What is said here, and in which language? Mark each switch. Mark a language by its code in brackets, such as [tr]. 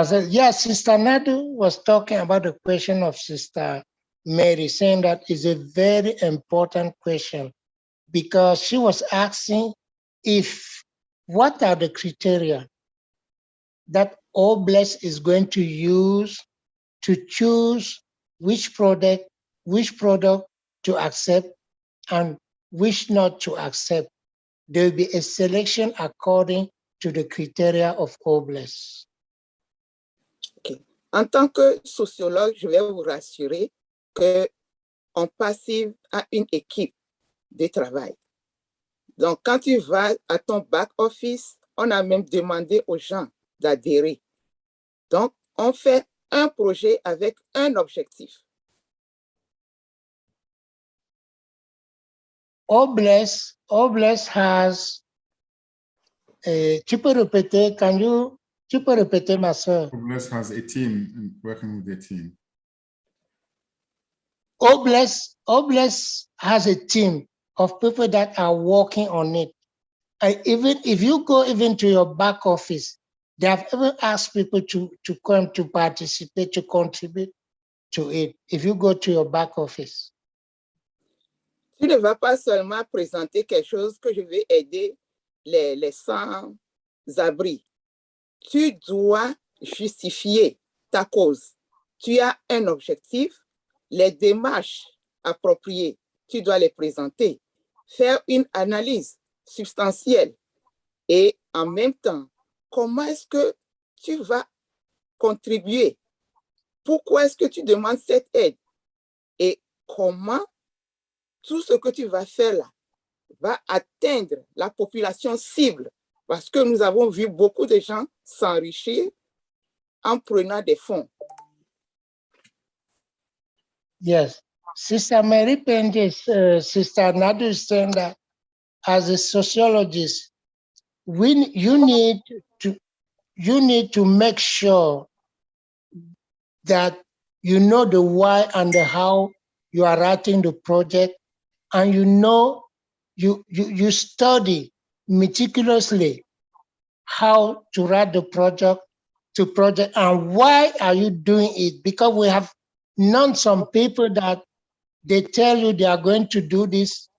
[en] Yes, Sister Nadu was talking about the question of Sister Mary, saying that is a very important question because she was asking what are the criteria that Obless is going to use to choose which product to accept and which not to accept. There will be a selection according to the criteria of Obless. Okay. [fr] En tant que sociologue, je vais vous rassurer que OnPassive a une équipe de travail. Donc, quand tu vas à ton back office, On a même demandé aux gens d'adhérer. Donc, on fait un projet avec un objectif. [en] Obless has, [fr] tu peux répéter, tu peux répéter, ma soeur? [en] Obless has a team and working with a team. Obless has a team of people that are working on it. Even if you go even to your back office, they have even asked people to come to participate, to contribute to it. If you go to your back office. [fr] Tu ne vas pas seulement présenter quelque chose que je vais aider les sans-abri. Tu dois justifier ta cause. Tu as un objectif, les démarches appropriées, tu dois les présenter, faire une analyse substantielle et en même temps, comment est-ce que tu vas contribuer? Pourquoi est-ce que tu demandes cette aide? Et comment tout ce que tu vas faire là va atteindre la population cible? Parce que nous avons vu beaucoup de gens s'enrichir en prenant des fonds. [en] Yes. Sister Mary Penges, Sister Nadu is saying that as a sociologist, you need to make sure that you know the why and the how you are writing the project, and you study meticulously how to write the project and why are you doing it, because we have known some people that they tell you they are going to do this.